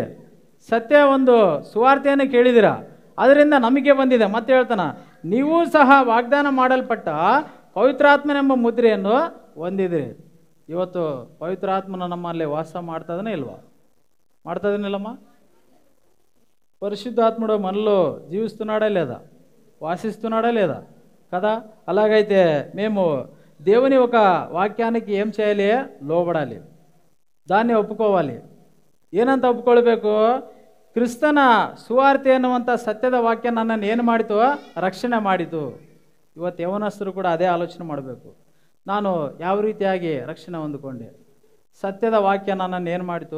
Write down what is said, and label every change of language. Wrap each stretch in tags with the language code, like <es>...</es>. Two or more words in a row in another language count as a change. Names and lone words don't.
<kn>ಸತ್ಯ ಒಂದು ಸುವಾರ್ತೆಯನ್ನು ಕೇಳಿದಿರ, ಅದರಿಂದ ನಂಬಿಕೆ ಬಂದಿದೆ. ಮತ್ತೆ ಹೇಳ್ತಾನ, ನೀವು ಸಹ ವಾಗ್ದಾನ ಮಾಡಲ್ಪಟ್ಟ ಪವಿತ್ರಾತ್ಮನೆಂಬ ಮುದ್ರೆಯನ್ನು ಹೊಂದಿದಿರಿ. ಇವತ್ತು ಪವಿತ್ರಾತ್ಮನ ನಮ್ಮಲ್ಲಿ ವಾಸ ಮಾಡ್ತದನೇ ಇಲ್ವಾ? ಮಾಡ್ತದನಿಲ್ಲಮ್ಮ?</kn> <te>పరిశుద్ధాత్ముడు మనలో జీవిస్తున్నాడా లేదా? వాసిస్తున్నాడా లేదా? కదా. అలాగైతే మేము దేవుని ఒక వాక్యానికి ఏం చేయాలి? లోబడాలి, దాన్ని ఒప్పుకోవాలి.</te> <kn>ಏನಂತ ಒಪ್ಕೊಳ್ಬೇಕು? ಕ್ರಿಸ್ತನ ಸುವಾರ್ತೆ ಅನ್ನುವಂಥ ಸತ್ಯದ ವಾಕ್ಯ ನನ್ನನ್ನು ಏನು ಮಾಡಿತು? ರಕ್ಷಣೆ ಮಾಡಿತು. ಇವತ್ತು ಯವನಸ್ಥರು ಕೂಡ ಅದೇ ಆಲೋಚನೆ ಮಾಡಬೇಕು. ನಾನು ಯಾವ ರೀತಿಯಾಗಿ ರಕ್ಷಣೆ ಹೊಂದಿಕೊಂಡೆ? ಸತ್ಯದ ವಾಕ್ಯ ನನ್ನನ್ನು ಏನು ಮಾಡಿತು?</kn>